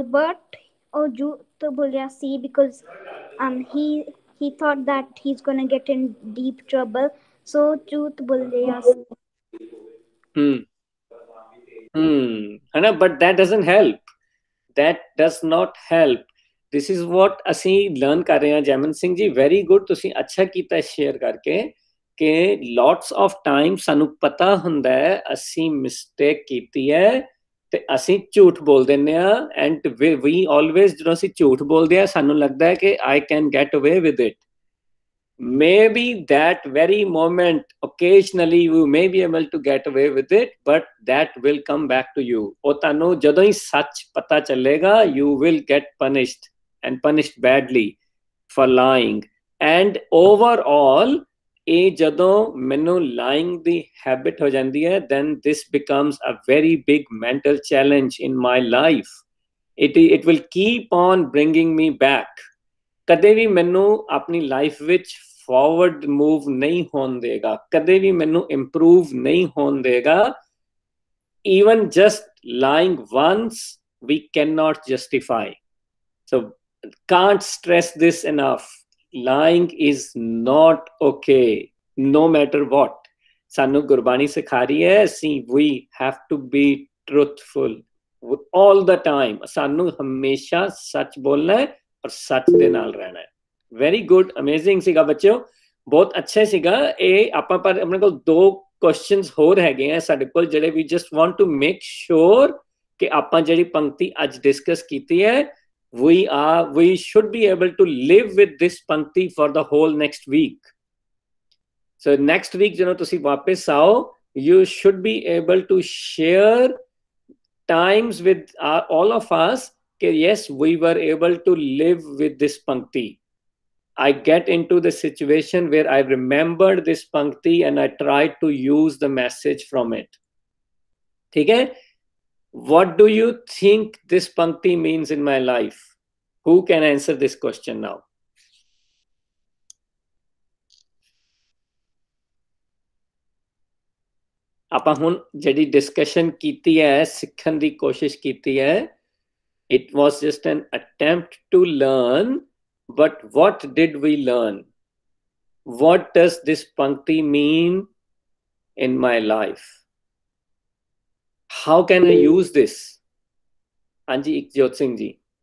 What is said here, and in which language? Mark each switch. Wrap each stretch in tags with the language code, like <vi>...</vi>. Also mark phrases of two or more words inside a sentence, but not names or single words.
<en>But</en> <pa>ਝੂਠ ਬੋਲਿਆ ਸੀ,</pa> <en>because he thought that he's gonna get in deep trouble, so</en> <pa>ਝੂਠ ਬੋਲਿਆ</pa> <en>But that doesn't help. That does not help. This is what</en> <pa>ਅਸੀਂ ਲਰਨ ਕਰ ਰਹੇ ਹਾਂ. ਜੈਮਨ ਸਿੰਘ ਜੀ,</pa> <en>very good.</en> <pa>ਤੁਸੀਂ ਅੱਛਾ ਕੀਤਾ ਸ਼ੇਅਰ ਕਰਕੇ ਕਿ</pa> <en>lots of time</en> <pa>ਸਾਨੂੰ ਪਤਾ ਹੁੰਦਾ ਹੈ ਅਸੀਂ ਮਿਸਟੇਕ ਕੀਤੀ ਹੈ ਤੇ ਅਸੀਂ ਝੂਠ ਬੋਲ ਦਿੰਦੇ ਹਾਂ.</pa> <en>ਐਂਡ we always,</en> <pa>ਜਦੋਂ ਅਸੀਂ ਝੂਠ ਬੋਲਦੇ ਹਾਂ ਸਾਨੂੰ ਲੱਗਦਾ ਹੈ ਕਿ</pa> <en>I can get away with it. Maybe that very moment, occasionally you may be able to get away with it, but that will come back to you.</en> <pa>ਉਹ ਤੁਹਾਨੂੰ ਜਦੋਂ ਹੀ ਸੱਚ ਪਤਾ ਚੱਲੇਗਾ,</pa> <en>you will get punished, and punished badly for lying. And overall,</en> <pa>ਇਹ ਜਦੋਂ ਮੈਨੂੰ lying ਦੀ habit ਹੋ ਜਾਂਦੀ ਹੈ,</pa> <en>then this becomes a very big mental challenge in my life. It will keep on bringing me back.</en> <pa>ਕਦੇ ਵੀ ਮੈਨੂੰ ਆਪਣੀ ਲਾਈਫ ਵਿੱਚ</pa> <en>forward move</en> <pa>ਨਹੀਂ ਹੋਣ ਦੇਗਾ, ਕਦੇ ਵੀ ਮੈਨੂੰ ਇੰਪਰੂਵ ਨਹੀਂ ਹੋਣ ਦੇਗਾ.</pa> <en>Even just lying once, we cannot justify. So can't stress this enough. Lying is not okay, no matter what.</en> <pa>ਸਾਨੂੰ ਗੁਰਬਾਣੀ ਸਿਖਾ ਰਹੀ ਹੈ ਅਸੀਂ</pa> <en>we have to be truthful all the time.</en> <pa>ਸਾਨੂੰ ਹਮੇਸ਼ਾ ਸੱਚ ਬੋਲਣਾ ਹੈ ਔਰ ਸੱਚ ਦੇ ਨਾਲ ਰਹਿਣਾ ਹੈ.</pa> <en>very good, amazing</en> <pa>ਸੀਗਾ ਬੱਚਿਓ, ਬਹੁਤ ਅੱਛਾ ਸੀਗਾ ਇਹ. ਆਪਾਂ ਪਰ ਆਪਣੇ ਕੋਲ 2 ਕੁਐਸਚਨਸ ਹੋਰ ਹੈਗੇ ਆ ਸਾਡੇ ਕੋਲ ਜਿਹੜੇ ਵੀ</pa> <en>just want to make sure</en> <pa>ਕਿ ਆਪਾਂ ਜਿਹੜੀ ਪੰਕਤੀ ਅੱਜ ਡਿਸਕਸ ਕੀਤੀ ਹੈ</pa> <en>we should be able to live with this pankti for the whole next week. So next week</en> <pa>ਜਦੋਂ ਤੁਸੀਂ ਵਾਪਸ ਆਓ,</pa> <en>you should be able to share times with all of us that yes, we were able to live with this pankti. I get into the situation where I remembered this pankti and I tried to use the message from it.</en> <hi>ठीक है?</hi> <en>what do you think this pankti means in my life? Who can answer this question now?</en> <pa>ਆਪਾਂ ਹੁਣ ਜਿਹੜੀ ਡਿਸਕਸ਼ਨ ਕੀਤੀ ਹੈ, ਸਿੱਖਣ ਦੀ ਕੋਸ਼ਿਸ਼ ਕੀਤੀ ਹੈ,</pa> <en>it was just an attempt to learn, but what did we learn? What does this pankti mean in my life? How can I use this?</en> <pa>Anji Ikjot Singh ji.</pa>